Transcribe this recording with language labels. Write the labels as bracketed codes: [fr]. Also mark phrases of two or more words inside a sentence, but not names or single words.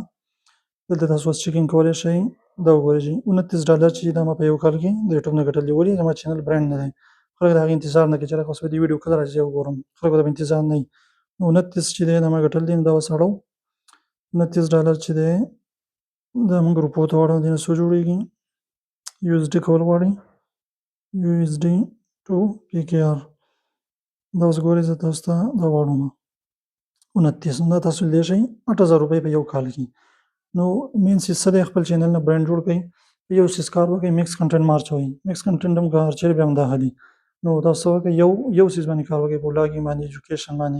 [ps] دلته تاسو اوس چیکینګ کولی شئ. دا وګورئ چې $29 چې دا ما په یو کال کې د یوټیوب نه ګټلي. ولې؟ زما چینل برانډ نه دی. خلک د هغې انتظار نه کوي چې لکه اوس به دې ویډیو کله راځي وګورم. خلکو ته به انتظار نه وي. نو 29 چې دی دا ما ګټل دي. نو دا اوس اړوو. $29 چې دی دا موږ روپو ته واړوو. دې نه څو جوړېږي؟ USD کول غواړي. [en] USD to PKR. [ps] دا اوس ګورئ زه تاسو ته دا واړوم 29. دا تاسو لیدلی شئ 8000 روپۍ په یو کال کې. نو مین څیز څه دی؟ خپل چینل نه برانډ جوړ کړئ. یو څیز کار وکړئ، [en] mix content [ps] مه اچوئ. [en] mix content [ps] هم که اچوئ بیا هم دا ښه دي. نو تاسو څه وکړئ، یو څیز باندې کار وکړئ، په ولاګینګ باندې، ایجوکیشن باندې.